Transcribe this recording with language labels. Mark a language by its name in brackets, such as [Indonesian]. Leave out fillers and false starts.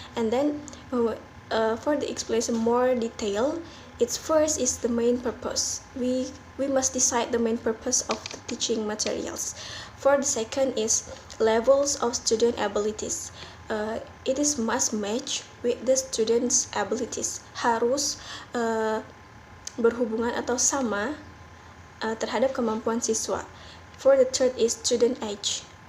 [English] And then for the explanation more detail, its first is the main purpose. We must decide the main purpose of the teaching materials. For the second is levels of student abilities. It is must match with the students' abilities. [Indonesian] Harus berhubungan atau sama terhadap kemampuan siswa. [English] For the third is student age.